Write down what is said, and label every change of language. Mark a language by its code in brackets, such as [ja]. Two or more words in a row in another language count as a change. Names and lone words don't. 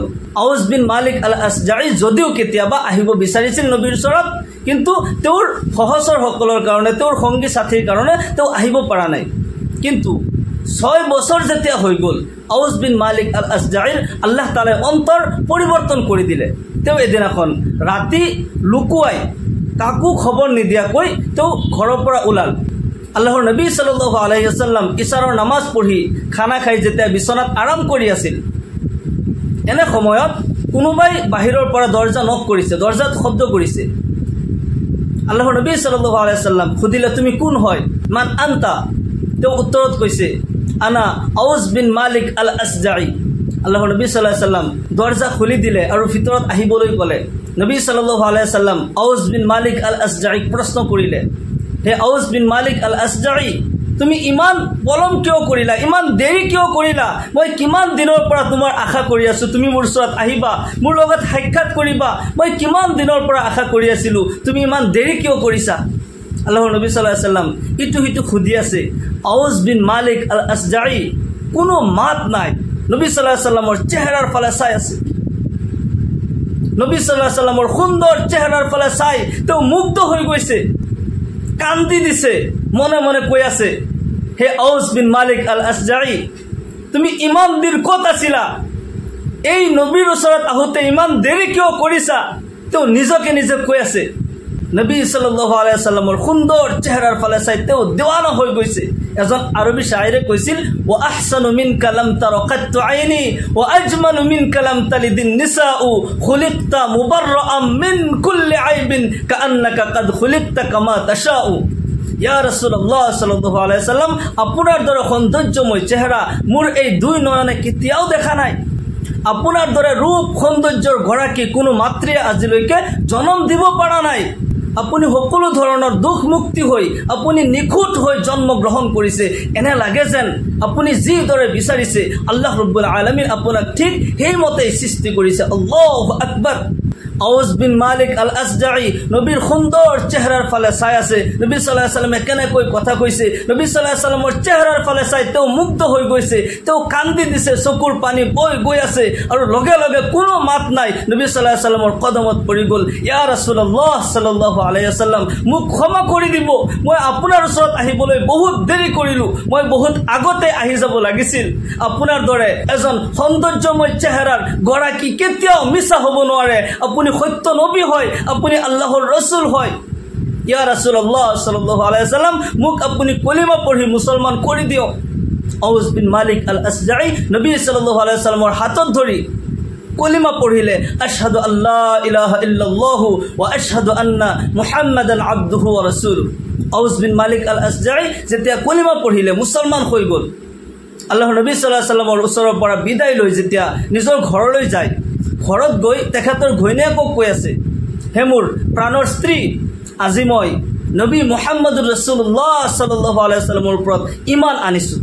[as] আউজ বিন মালিক আল আসজাই যদিও কেতিয়াবা আহিব বিচাৰিছিল নবীৰ ওচৰত, কিন্তু তেওঁৰ সহচৰসকলৰ কাৰণে, তেওঁৰ সংগী সাথীৰ কাৰণে তেওঁ আহিব পৰা নাই। কিন্তু 6 বছৰ যেতিয়া হৈ গ'ল, আউজ বিন মালিক আল আসজাইৰ আল্লাহ তাআলাই অন্তৰ পৰিৱৰ্তন কৰি দিলে। তেওঁ এদিনাখন ৰাতি লুকুৱাই কাকো খবৰ নিদিয়াকৈ তেওঁ ঘৰৰ পৰা ওলাল। আল্লাহৰ নবী [ar] صلى الله عليه وسلم [as] ইশাৰৰ নামাজ পঢ়ি খানা খাই যেতিয়া বিছনাত আৰাম কৰি আছিল, এনে সময়ত কোনোবাই বাহিৰৰ পৰা দৰজা নক কৰিছে, দৰজাত শব্দ কৰিছে। আল্লাহৰ নবী [ar] صلى الله عليه وسلم [as] সুধিলে, তুমি কোন হয়? [ar] من أنت? [as] তেওঁ উত্তৰত কৈছে, আনা আউজ বিন মালিক আল আসজাই। আল্লাহৰ নবী [ar] صلى الله عليه وسلم [as] দৰজা খুলি দিলে আৰু ভিতৰত আহিবলৈ ক'লে। নবী [ar] صلى الله عليه وسلم [as] আউজ বিন মালিক আল আসজাইক প্ৰশ্ন কৰিলে, হে আউজ বিন মালিক আল আসজাই, তুমি ইমান পলম কিয় কৰিলা, ইমান দেৰি কিয় কৰিলা? মই কিমান দিনৰ পৰা তোমাৰ আশা কৰি আছো, তুমি মোৰ ওচৰত আহিবা, মোৰ লগত সাক্ষাৎ কৰিবা। মই কিমান দিনৰ পৰা আশা কৰি আছিলো, তুমি ইমান দেৰি কিয় কৰিছা? আল্লাহৰ নবী [ar] صلى الله عليه وسلم [as] ইটো সিটো সুধি আছে। আউজ বিন মালিক আল আসজাই কোনো মাত নাই, নবী [ar] صلى الله عليه وسلم [as] চেহাৰাৰ ফালে চাই আছে। নবী [ar] صلى الله عليه وسلم [as] সুন্দৰ চেহাৰাৰ ফালে চাই তেওঁ মুগ্ধ হৈ গৈছে, কান্দি দিছে, মনে মনে কৈ আছে, হে আউজ বিন মালিক আল আসজাই, তুমি ইমান দিন ক'ত আছিলা? এই নবীৰ ওচৰত আহোঁতে ইমান দেৰি কিয় কৰিছা? তেওঁ নিজকে নিজে কৈ আছে। নবী [ar] صلى الله عليه وسلم [as] সুন্দৰ চেহাৰাৰ ফালে চাই তেওঁ দিৱানা হৈ গৈছে। এজন আৰবী শায়েৰে কৈছিল, [ar] وأحسن منك لم تر قط عيني وأجمل منك لم تلد النساء خلقت مبرأ من كل عيب كأنك قد خلقت كما تشاء. يا رسول الله صلى الله عليه وسلم, [as] আপোনাৰ দৰে সৌন্দৰ্যময় চেহাৰা মোৰ এই দুই নয়নে কেতিয়াও দেখা নাই। আপোনাৰ দৰে ৰূপ সৌন্দৰ্যৰ গৰাকী কোনো মাতৃয়ে আজিলৈকে জন্ম দিব পৰা নাই। আপুনি সকলো ধৰণৰ দুখ মুক্তি হৈ, আপুনি নিখুঁত হৈ জন্ম গ্ৰহণ কৰিছে। এনে লাগে যেন আপুনি যিদৰে বিচাৰিছে আল্লাহ ৰব্বুল আলামিন আপোনাক ঠিক সেইমতেই সৃষ্টি কৰিছে। [ar] الله أكبر. [as] আউজ বিন মালিক আল আসজাই নবীৰ সুন্দৰ চেহাৰাৰ ফালে চাই আছে। নবী [ar] صلى الله عليه وسلم [as] কেনেকৈ কথা কৈছে, নবী [ar] صلى الله عليه وسلم [as] চেহাৰাৰ ফালে চাই তেওঁ মুগ্ধ হৈ গৈছে, তেওঁ কান্দি দিছে, চকুৰ পানী বৈ গৈ আছে, আৰু লগে লগে কোনো মাত নাই। [ar] نبي صلى الله عليه وسلم [as] কদমত পৰি গ'ল। [ar] يا رسول الله صلى الله عليه وسلم, [as] মোক ক্ষমা কৰি দিব, মই আপোনাৰ ওচৰত আহিবলৈ বহুত দেৰি কৰিলো, মই বহুত আগতে আহি যাব লাগিছিল। আপোনাৰ দৰে এজন সৌন্দৰ্যময় চেহাৰাৰ গৰাকী কেতিয়াও মিছা হ'ব নোৱাৰে। আপুনি সত্য নবী হয়, আপুনি আল্লাহৰ ৰাসূল হয়। [ar] يا رسول الله صلى الله عليه وسلم, [as] মোক আপুনি কলিমা পঢ়ি মুছলমান কৰি দিয়ক। আউজ বিন মালিক আল আসজাই নবী [ar] صلى الله عليه وسلم [as] হাতত ধৰি কলিমা পঢ়িলে, [ar] أشهد أن لا إله إلا الله وأشهد أن محمدا عبده ورسوله. [as] আউজ বিন মালিক আল আসজাই যেতিয়া কলিমা পঢ়িলে, মুছলমান হৈ গ'ল। আল্লাহৰ নবী [ar] صلى الله عليه وسلم [as] ওচৰৰ পৰা বিদায় লৈ যেতিয়া নিজৰ ঘৰলৈ যায়, ঘৰত গৈ তেখেতৰ ঘৈণীয়েকক কৈ আছে, হে মোৰ প্ৰাণৰ স্ত্ৰী, আজি মই নবী [ar] محمد رسول الله صلى الله عليه وسلم [as] ওপৰত ঈমান আনিছোঁ।